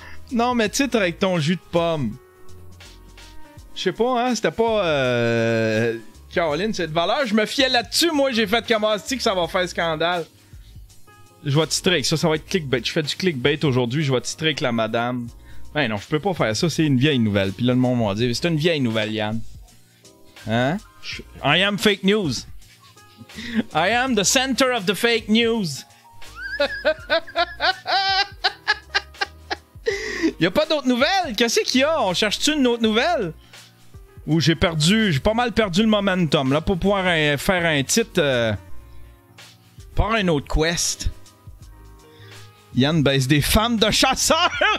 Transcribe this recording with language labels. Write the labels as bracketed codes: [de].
[fr] Non, mais titre avec ton jus de pomme. Je sais pas, hein, c'était pas... Caroline, c'est de valeur. Je me fiais là-dessus. Moi, j'ai fait comme que ça va faire scandale. Je vais titrer avec ça. Ça va être clickbait. Je fais du clickbait aujourd'hui. Je vais titrer avec la madame. Ben non, je peux pas faire ça. C'est une vieille nouvelle. Puis là, le monde m'a dit, c'est une vieille nouvelle, Yann. [en] Hein? I am fake news. I am the center of the fake news. [fr] Y'a pas d'autres nouvelles? Qu'est-ce qu'il y a? On cherche-tu une autre nouvelle? Ou j'ai pas mal perdu le momentum là pour pouvoir faire un titre par un autre quest. Yann baisse des femmes de chasseurs.